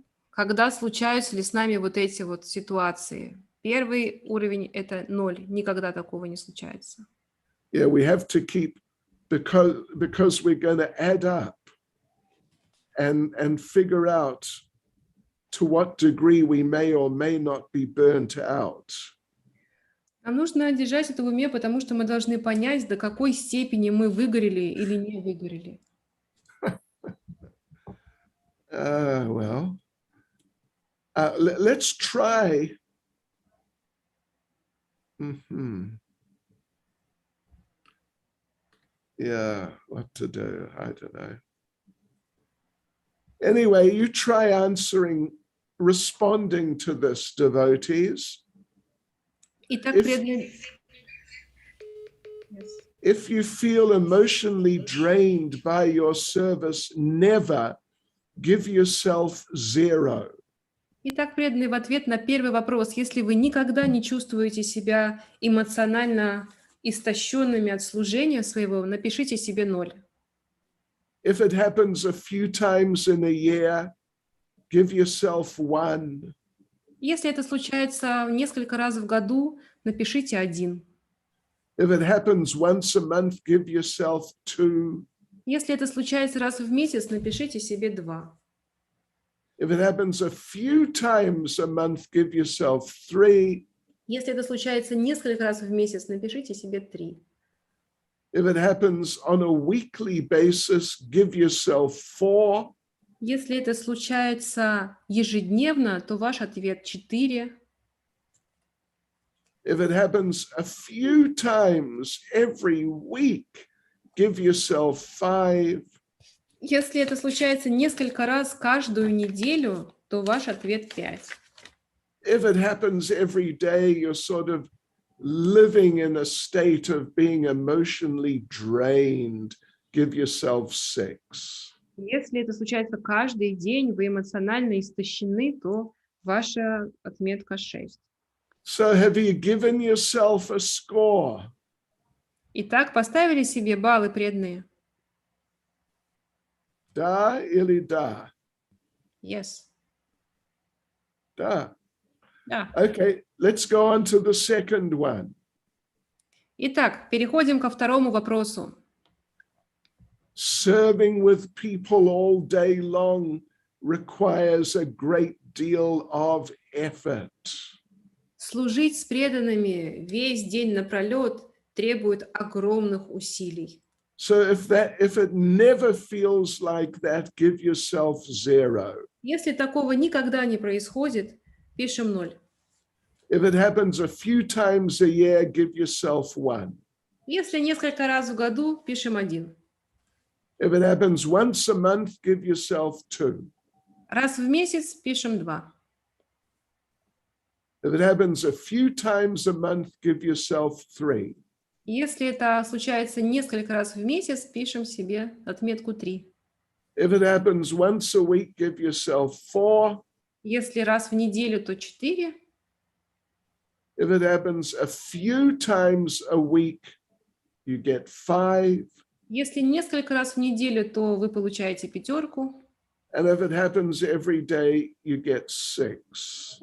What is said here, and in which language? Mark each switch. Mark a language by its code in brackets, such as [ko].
[ru] Когда случаются ли с нами вот эти вот ситуации? Первый уровень – это 0. Никогда такого не случается. [en] Yeah, we have to keep, because we're going to add up and figure out to what degree we may or may not be burnt out. [ru] Нам нужно держать это в уме, потому что мы должны понять, до какой степени мы выгорели или не выгорели. [en] Well, let's try. Yeah, what to do? I don't know. Anyway, you try responding to this, devotees. [ru] Итак, преданные... [en] If you feel emotionally drained by your service, never give yourself 0. [ru] Итак, преданные, в ответ на первый вопрос, если вы никогда не чувствуете себя эмоционально истощенными от служения своего, напишите себе 0. [en] If it happens a few times in a year, give yourself 1. [ru] Если это случается несколько раз в году, напишите 1. [en] If it happens once a month, give yourself 2. [ru] Если это случается раз в месяц, напишите себе 2. [en] If it happens a few times a month, give yourself 3. [ru] Если это случается несколько раз в месяц, напишите себе 3. [en] If it happens on a weekly basis, give yourself 4. [ru] Если это случается ежедневно, то ваш ответ 4. [en] If it happens a few times every week, give yourself 5. [ru] Если это случается несколько раз каждую неделю, то ваш ответ 5. [en] If it happens every day, you're sort of living in a state of being emotionally drained, give yourself 6. [ru] Если это случается каждый день, вы эмоционально истощены, то ваша отметка 6. [en] So have you given yourself a score? [ru] Итак, поставили себе баллы преданные? Da или да? [en] Yes. [ru] Da. Да. [en] Okay, let's go on to the second one. [ru] Итак, переходим ко второму вопросу. [en] Serving with people all day long requires a great deal of effort. [ru] Служить с преданными весь день напролет требует огромных усилий. [en] So if it never feels like that, give yourself 0. [ru] Если такого никогда не происходит, пишем 0. [en] If it happens a few times a year, give yourself 1. [ru] Если несколько раз в году, пишем 1. [en] If it happens once a month, give yourself 2. [ru] Раз в месяц, пишем 2. [en] If it happens a few times a month, give yourself 3. [ru] Если это случается несколько раз в месяц, пишем себе отметку 3. [en] If it happens once a week, give yourself 4. [ru] Если раз в неделю, то 4. [en] If it happens a few times a week, you get 5. [ru] Если несколько раз в неделю, то вы получаете 5. [en] And if it happens every day, you get 6.